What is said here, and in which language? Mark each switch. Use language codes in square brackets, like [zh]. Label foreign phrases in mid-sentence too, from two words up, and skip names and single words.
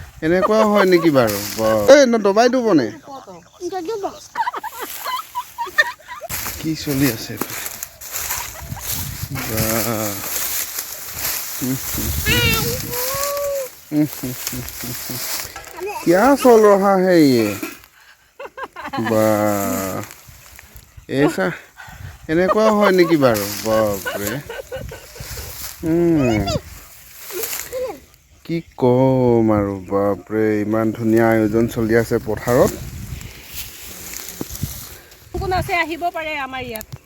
[as] এনেকুৱা হয় নেকি বাৰু? এই ন দবাই দিব নে? কি চলি আছে? [hi] क्या चल रहा है ये? वाह ऐसा [as] এনেকুৱা হয় নেকি বাৰু? বাপৰে কি কম আৰু বাপৰে ইমান ধুনীয়া আয়োজন চলি আছে পথাৰত। কোন আছে আহিব পাৰে আমাৰ ইয়াত।